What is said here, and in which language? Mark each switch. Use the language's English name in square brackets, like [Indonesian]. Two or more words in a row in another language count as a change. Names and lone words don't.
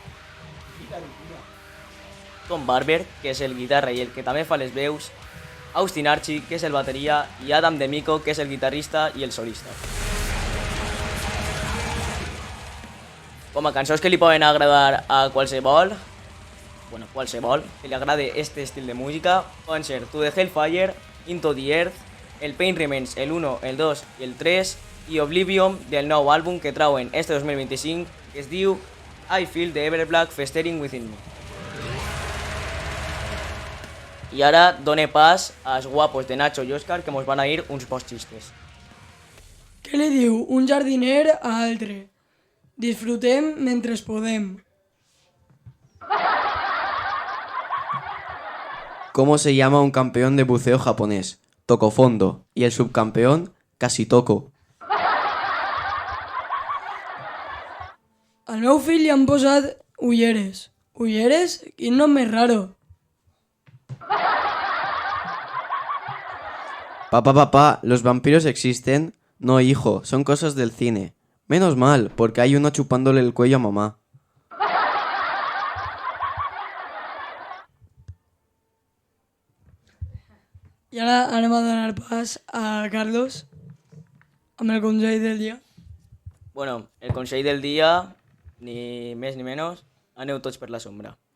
[Catalan] Tom Barber, que és el guitarra i el que també fa les veus, Austin Archie, que és el bateria, i Adam D'Amico, que és el guitarrista i el solista. Com a cançons que li poden agradar a qualsevol, que li agrade este estil de música, poden ser To the Hellfire, Into the Earth, el Pain Remains, el 1, el 2 i el 3, i Oblivion del nou àlbum que trauen este 2025, que es diu I Feel the Everblack Festering Within Me. I ara done pas als guapos de Nacho i Òscar, que mos van a dir uns pocs xistes. Què li diu un jardiner a altre? Disfrutem mentre podem. [Spanish] ¿Cómo se llama un campeón de buceo japonés? Toco fondo. Y el subcampeón, casi toco. [Catalan] Al meu fill li han posat ulleres. Ulleres? Quin nom més raro. [Spanish] Papá, ¿los vampiros existen? No, hijo, son cosas del cine. Menos mal, porque hay uno chupándole el cuello a mamá. [Catalan] I ara anem a donar pas a Carlos amb el consell del dia. Bueno, el consell del dia, ni més ni menys, aneu tots per la sombra.